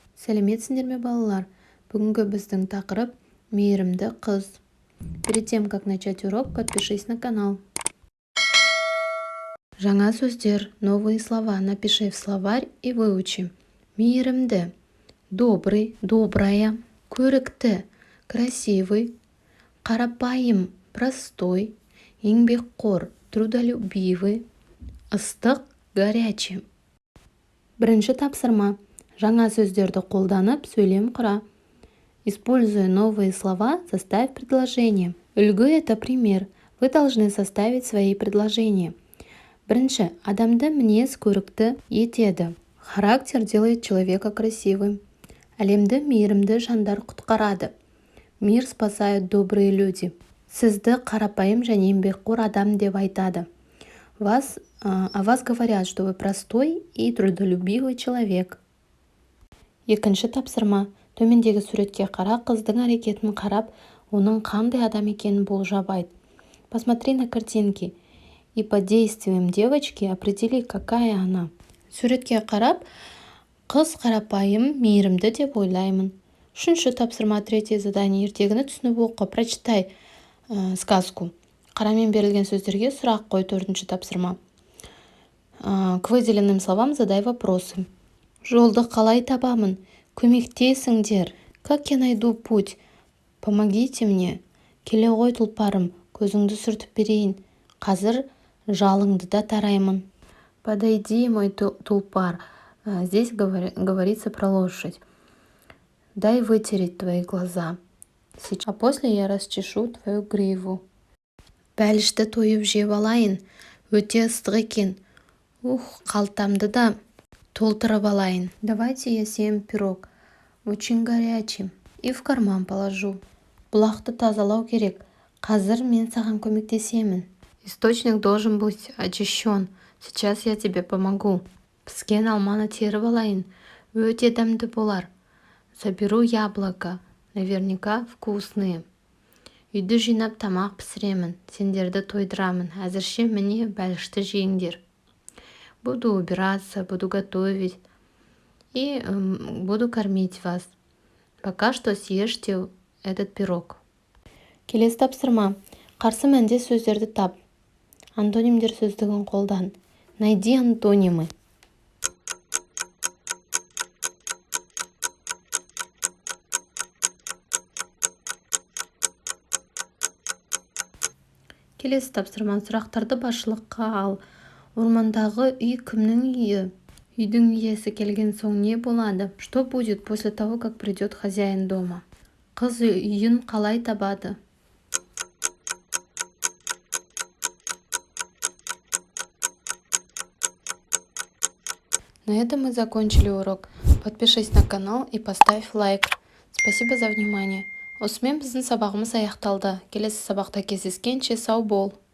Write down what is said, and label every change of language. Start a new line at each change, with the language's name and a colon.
Kazakh: Сәлеметсіңдер ме, балалар? Бүгінгі біздің тақырып мейірімді қыз.
Russian: Перед тем, как начать урок, подпишись на канал.
Kazakh: Жаңа сөздер,
Russian: новые слова. Напиши в словарь и выучи.
Kazakh: Мейірімді,
Russian: добрый, добрая,
Kazakh: көрікті,
Russian: красивый,
Kazakh: қарапайым,
Russian: простой,
Kazakh: еңбекқор,
Russian: трудолюбивый,
Kazakh: ыстық,
Russian: горячий.
Kazakh: Бірінші тапсырма. Жаңа сөздерді қолданып сөйлем құра.
Russian: Используя новые слова, составь предложение. Үлгі – это пример. Вы должны составить свои предложения.
Kazakh: Бірінші, адамды мінез көрікті етеді.
Russian: Характер делает человека красивым.
Kazakh: Әлемді мейірімді жандар құтқарады.
Russian: Мир спасают добрые люди.
Kazakh: Сізді қарапайым және еңбекқор адам деп айтады.
Russian: О вас говорят, что вы простой и трудолюбивый человек.
Kazakh: Екінші тапсырма. Төмендегі суретке қара, қыздың әрекетін қарап, оның қандай адам екенін болжап айт.
Russian: Посмотри на картинки и по действиям девочки определи, какая она.
Kazakh: Суретке қарап, қыз қарапайым, мейірімді деп ойлаймын. Үшінші тапсырма,
Russian: третье задание.
Kazakh: Ертегіні түсініп оқы,
Russian: прочитай сказку.
Kazakh: Қарамен берілген сөздерге сұрақ қой. Төртінші тапсырма.
Russian: К выделенным словам задай вопросы.
Kazakh: Жолды қалай табамын? Көмектесіңдер.
Russian: Как я найду путь? Помогите мне.
Kazakh: Келе ғой тұлпарым, көзіңді сүртіп берейін. Қазір жалыңды да тараймын.
Russian: Подойди, мой тулпар. Здесь говорится про лошадь. Дай вытереть твои глаза. А после я расчешу твою гриву.
Kazakh: Бәлішті тойып жеп алайын. Өте ыстық екен. Қалтамды да толтырып алайын.
Russian: Давайте я съем пирог. Очень горячий. И в карман положу.
Kazakh: Бұлақты тазалау керек. Қазір мен саған көмектесемін.
Russian: Источник должен быть очищен. Сейчас я тебе помогу.
Kazakh: Піскен алманы теріп алайын. Өте дәмді болар.
Russian: Заберу яблоко. Наверняка вкусные.
Kazakh: Үйді жинап тамақ пісіремін. Сендерді тойдырамын. Әзірше міне бәлішті жеңдер.
Russian: Буду убираться, буду готовить и буду кормить вас. Пока что съешьте этот пирог.
Kazakh: Келесі тапсырма. Қарсы мәнде сөздерді тап. Антонимдер сөздігін қолдан.
Russian: Найди антонимы.
Kazakh: Келесі тапсырма. Сұрақтарды басшылыққа ал. Ормандағы үй кімнің үйі? Үйдің иесі келген соң не болады?
Russian: Что будет после того, как придет хозяин дома?
Kazakh: Қыз үйін қалай табады?
Russian: На этом мы закончили урок. Подпишись на канал и поставь лайк. Спасибо за внимание.
Kazakh: Осымен біздің сабағымыз аяқталды. Келесі сабақта кездескенше сау бол.